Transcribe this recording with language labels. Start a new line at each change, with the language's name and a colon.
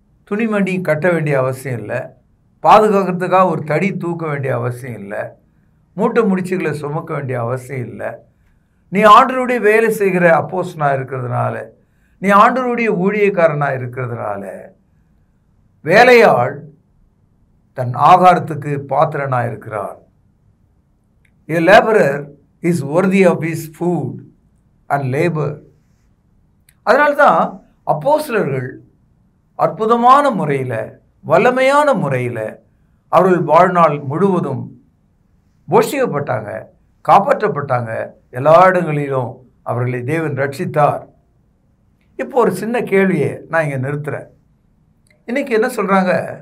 Tamil: துணிமணி கட்ட வேண்டிய அவசியம் இல்லை, பாதுகாக்கிறதுக்காக ஒரு தடி தூக்க வேண்டிய அவசியம் இல்லை, மூட்டை முடிச்சுகளை சுமக்க வேண்டிய அவசியம் இல்லை. நீ ஆண்டவருடைய வேலை செய்கிற அப்போஸ்தலனாக இருக்கிறதுனால, நீ ஆண்டவருடைய ஊழியக்காரனாக இருக்கிறதுனால, வேலையாள் தன் ஆகாரத்துக்கு பாத்திரனாக இருக்கிறார்.
English: A laborer is worthy of his food and labor.
Tamil: அதனால்தான் அப்போஸ்தலர்கள் அற்புதமான முறையில், வல்லமையான முறையில் அவர்கள் வாழ்நாள் முழுவதும் போஷிக்கப்பட்டாங்க, காப்பாற்றப்பட்டாங்க. எல்லா இடங்களிலும் அவர்களை தேவன் ரட்சித்தார். இப்போ ஒரு சின்ன கேள்வியை நான் இங்கே நிறுத்துகிறேன். இன்றைக்கி என்ன சொல்கிறாங்க?